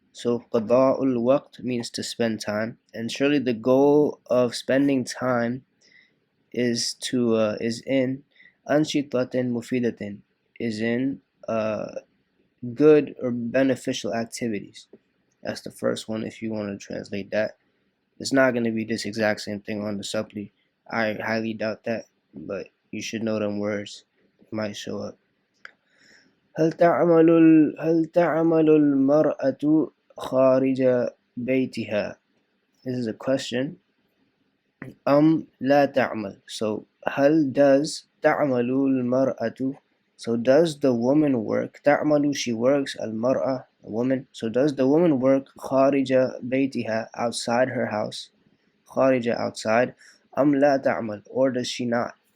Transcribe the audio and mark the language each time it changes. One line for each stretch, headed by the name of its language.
English: So qada'ul waqt means to spend time, and surely the goal of spending time is in anshitatin mufidatin, is in good or beneficial activities. That's the first one if you want to translate that. It's not going to be this exact same thing on the supply. I highly doubt that, but you should know them words. Might show up.
Arabic: هل تعمل المرأة خارج بيتها?
English: This is a question.
Arabic: لا تعمل.
English: So
Arabic: هل
English: does
Arabic: تعمل المرأة?
English: So does the woman work?
Arabic: تعمل,
English: she works.
Arabic: المرأة,
English: a woman. So does the woman work
Arabic: خارج بيتها,
English: outside her house?
Arabic: خارج,
English: outside.
Arabic: لا تعمل,
English: or does she not?